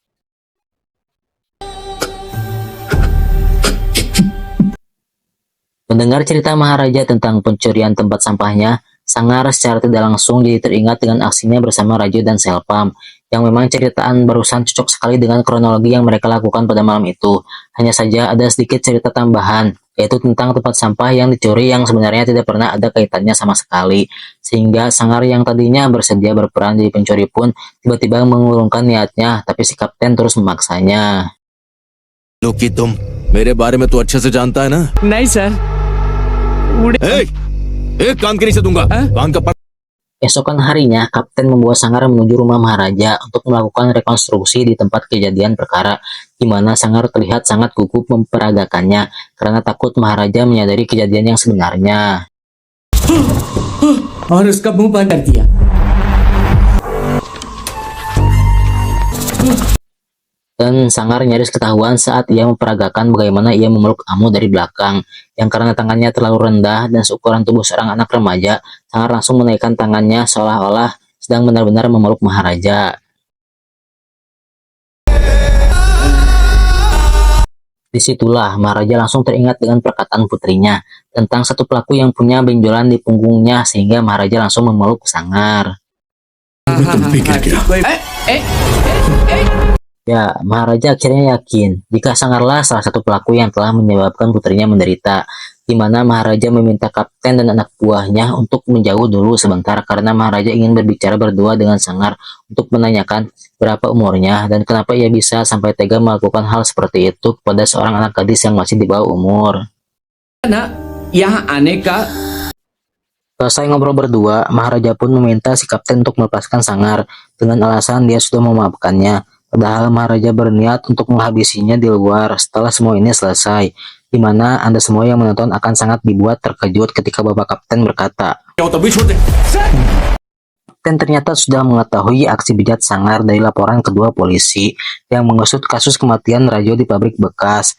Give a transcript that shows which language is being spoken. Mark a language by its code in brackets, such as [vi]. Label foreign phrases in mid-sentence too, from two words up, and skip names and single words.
[id] Mendengar cerita Maharaja tentang pencurian tempat sampahnya, Sangar secara tidak langsung jadi teringat dengan aksinya bersama Rajo dan Selpam, yang memang ceritaan barusan cocok sekali dengan kronologi yang mereka lakukan pada malam itu. Hanya saja ada sedikit cerita tambahan, yaitu tentang tempat sampah yang dicuri yang sebenarnya tidak pernah ada kaitannya sama sekali. Sehingga Sangar yang tadinya bersedia berperan jadi pencuri pun tiba-tiba mengurungkan niatnya, tapi si Kapten terus memaksanya. [hi] लोकी तुम मेरे बारे में तो अच्छे से जानता है ना? नहीं सर। एक कान के नीचे दूंगा कान का। [id] Esokan harinya, Kapten membawa Sangar menuju rumah Maharaja untuk melakukan rekonstruksi di tempat kejadian perkara, di mana Sangar terlihat sangat gugup memperagakannya karena takut Maharaja menyadari kejadian yang sebenarnya. [hi] और उसका मुंह बंद कर दिया। [id] Dan Sangar nyaris ketahuan saat ia memperagakan bagaimana ia memeluk Amu dari belakang, yang karena tangannya terlalu rendah dan seukuran tubuh seorang anak remaja, Sangar langsung menaikkan tangannya seolah-olah sedang benar-benar memeluk Maharaja. Disitulah Maharaja langsung teringat dengan perkataan putrinya tentang satu pelaku yang punya benjolan di punggungnya, sehingga Maharaja langsung memeluk Sangar. [hi] तुम भी गिर गया। [id] Ya, Maharaja akhirnya yakin jika Sangarlah salah satu pelaku yang telah menyebabkan putrinya menderita, di mana Maharaja meminta Kapten dan anak buahnya untuk menjauh dulu sebentar karena Maharaja ingin berbicara berdua dengan Sangar untuk menanyakan berapa umurnya dan kenapa ia bisa sampai tega melakukan hal seperti itu kepada seorang anak gadis yang masih di bawah umur. [hi] ना यहाँ आने का [id] Selesai ngobrol berdua, Maharaja pun meminta si Kapten untuk melepaskan Sangar dengan alasan dia sudah memaafkannya. Padahal Maharaja berniat untuk menghabisinya di luar setelah semua ini selesai. di mana Anda semua yang menonton akan sangat dibuat terkejut ketika Bapak Kapten berkata, Kapten ternyata sudah mengetahui aksi bejat sangar dari laporan kedua polisi yang mengusut kasus kematian Rajo di pabrik bekas.